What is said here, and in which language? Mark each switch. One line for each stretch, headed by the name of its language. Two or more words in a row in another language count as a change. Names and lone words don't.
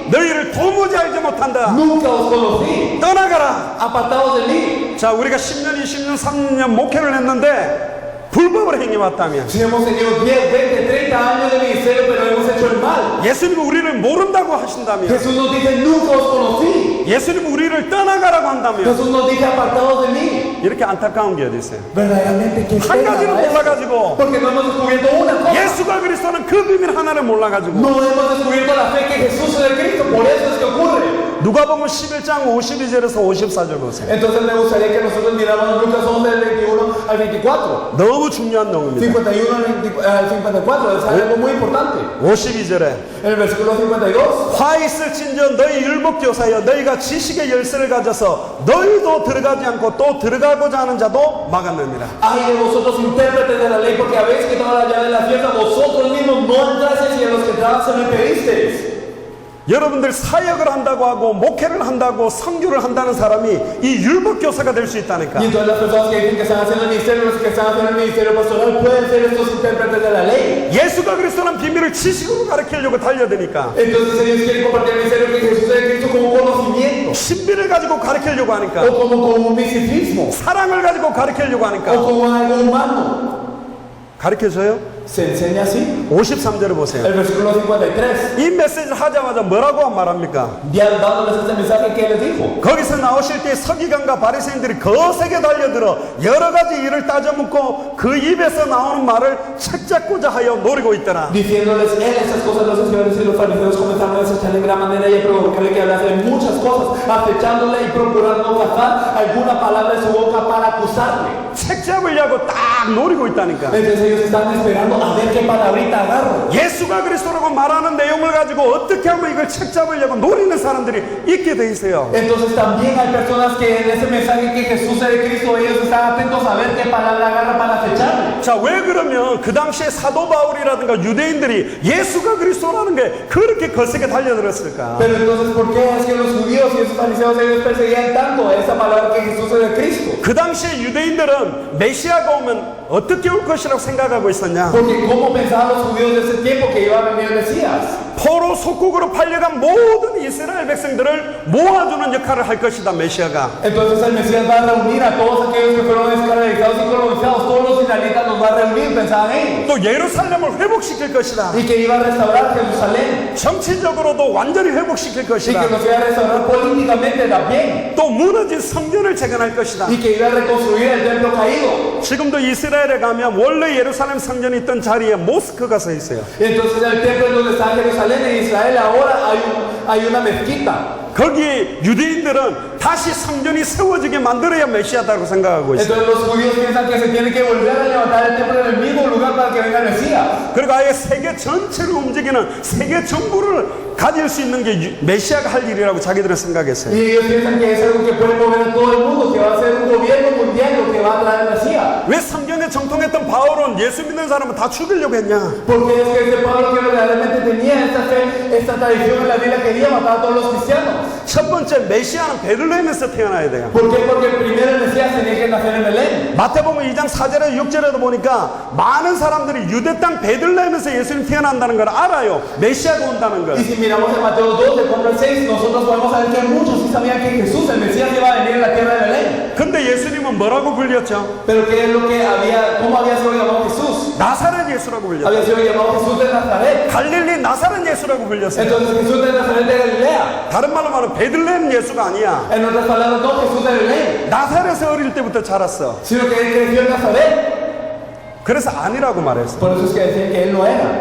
Korean: 너희를 도무지 알지 못한다.
Spanish: Nunca os conocí,
Korean: 떠나가라.
Spanish: apartados de mí.
Korean: 자, 우리가 10년, 20년, 30년 목회를 했는데 불법을 행해왔다면
Spanish: Si hemos tenido 10, 20, 30 años de ministerio, pero hemos hecho el mal.
Korean: 예수님이 우리를 모른다고 하신다면
Spanish: Jesús nos dice, nunca os conocí.
Korean: 예수님이 우리를 떠나가라고 한다면
Spanish: Jesús nos dice, apartados de mí.
Korean: 이렇게 안타까운 게 어디 있어요?
Spanish: Verdaderamente, que
Korean: 한 가지를 몰라가지고
Spanish: porque no hemos descubierto una cosa.
Korean: 예수가 그리스도는 그 비밀 하나를 몰라가지고
Spanish: No hemos descubierto la fe que Jesús es el Cristo. Por eso es que ocurre.
Korean: 누가복음 11장 52절에서 54절 보세요.
Spanish: Entonces me gustaría que nosotros miráramos Lucas 11 del 21 al 24.
Korean: 너무 중요한 내용입니다.
Spanish: 51 al 54. Es algo muy importante.
Korean: 52절에
Spanish: En el versículo 52.
Korean: 화 있을진저 너희 율법교사여 너희가 지식의 열쇠를 가져서 너희도 들어가지 않고 또 들어가고자 하는 자도 막았느니라.
Spanish: Ay de vosotros intérpretes de la ley, porque habéis quitado la llave de la fiesta, vosotros mismos no entrasteis y a los que entraban se lo impedisteis.
Korean: 여러분들 사역을 한다고 하고 목회를 한다고 선교를 한다는 사람이 이 율법교사가 될 수 있다니까.
Spanish: Y entonces las personas que dicen que están haciendo el ministerio, los que están haciendo el ministerio pastoral, pueden ser estos intérpretes de la ley.
Korean: 예수가 그리스도는 비밀을 지식으로 가르치려고 달려드니까
Spanish: Entonces ellos quieren compartir el ministerio que Jesús es el Cristo como conocimiento,
Korean: 신비를 가지고 가르치려고 하니까
Spanish: o como un misticismo,
Korean: 사랑을 가지고 가르치려고 하니까
Spanish: o como algo humano.
Korean: 가르쳐줘요?
Spanish: se enseña así.
Korean: 53절을 보세요.
Spanish: El versículo 53.
Korean: 이 메시지를 하자마자 뭐라고 말합니까?
Spanish: Dándoles este mensaje que les dijo.
Korean: 거기서 나오실 때 서기관과 바리새인들이 거세게 달려들어 여러 가지 일을 따져묻고 그 입에서 나오는 말을 책잡고자 하여 노리고 있더라.
Spanish: Diciéndoles él esas cosas, los escribas y los fariseos comenzaron a desecharle en gran manera y a provocarle que hablase de muchas cosas, acechándole y procurando cazar alguna palabra de su boca para acusarle.
Korean: 책 잡으려고 딱 노리고 있다니까.
Spanish: Entonces ellos están esperando a ver qué palabrita agarro.
Korean: 예수가 그리스도라고 말하는 내용을 가지고 어떻게 하면 이걸 책 잡으려고 노리는 사람들이 있게 돼 있어요.
Spanish: Entonces también hay personas que en ese mensaje que Jesús es de Cristo, ellos están atentos a ver qué palabra agarra para acecharle.
Korean: 자, 왜 그러면 그 당시에 사도 바울이라든가 유대인들이 예수가 그리스도라는 게 그렇게 거세게 달려들었을까?
Spanish: Pero entonces, ¿por qué es que los judíos y esos fariseos ellos perseguían tanto esa palabra que Jesús es de Cristo?
Korean: 그 당시에 유대인들은 메시아가 오면 어떻게 올 것이라고 생각하고 있었냐?
Spanish: Porque ¿cómo pensaban los judíos de ese tiempo que iba a venir el Mesías?
Korean: 포로 속국으로 팔려간 모든 이스라엘 백성들을 모아주는 역할을 할 것이다, 메시아가.
Spanish: Entonces el Mesías va a reunir a todos aquellos que fueron esclavizados y colonizados, todos los israelitas los va a reunir, pensaban ellos.
Korean: 또 예루살렘을 회복시킬 것이다.
Spanish: Y que iba a restaurar Jerusalén.
Korean: 정치적으로도 완전히 회복시킬
Spanish: Y
Korean: 것이다.
Spanish: que nos iba a restaurar políticamente también.
Korean: 또 무너진 성전을 재건할 것이다.
Spanish: Y que iba a reconstruir el templo caído.
Korean: 지금도 이스라엘에 가면 원래 예루살렘 성전이 있던 자리에 모스크가 서 있어요.
Spanish: Entonces el templo en donde está Jerusalén en Israel ahora hay una mezquita.
Korean: 거기 유대인들은 다시 성전이 세워지게 만들어야 메시아다고 생각하고 있어요.
Spanish: Entonces los judíos piensan que se tiene que volver a levantar el templo en el mismo lugar para que venga el Mesías.
Korean: 그리고 아예 세계 전체를 움직이는 세계 정부를 가질 수 있는 게 메시아가 할 일이라고 자기들은 생각했어요.
Spanish: Y ellos piensan que es algo que puede mover a todo el mundo, que va a ser un gobierno mundial lo que va a traer el Mesías.
Korean: 왜 성경에 정통했던 바울은 예수 믿는 사람을 다 죽이려고 했냐?
Spanish: Porque es que este Pablo que verdaderamente tenía esta fe, esta tradición en la Biblia, quería matar a todos los cristianos.
Korean: 첫 번째 메시아는 베들레헴에서 태어나야 돼요.
Spanish: ¿Por qué? Porque primero el Mesías tenía que nacer en Belén.
Korean: 마태복음 2장 4절에서 6절에도 보니까 많은 사람들이 유대 땅 베들레헴에서 예수님 태어난다는 걸 알아요. 메시아가 온다는 걸.
Spanish: Y si miramos en Mateo 2, del 4 al 6, nosotros podemos saber que muchos sí sabían que Jesús, el Mesías, iba a venir en la tierra de Belén.
Korean: 근데 예수님은 뭐라고 불렸죠?
Spanish: Pero ¿qué es lo que había, cómo había sido llamado Jesús?
Korean: 나사렛 예수라고 불렸죠.
Spanish: Había sido llamado Jesús de Nazaret.
Korean: 갈릴리 나사렛 예수라고 불렸어요.
Spanish: Entonces Jesús de Nazaret de Galilea.
Korean: 다른 말로 말하면 베들레헴 예수가 아니야.
Spanish: En otras palabras, no Jesús de Belén,
Korean: 나사렛에서 어릴 때부터 자랐어.
Spanish: sino que él creció en Nazaret.
Korean: 그래서 아니라고 말했어.
Spanish: Por eso es que decían que él no era.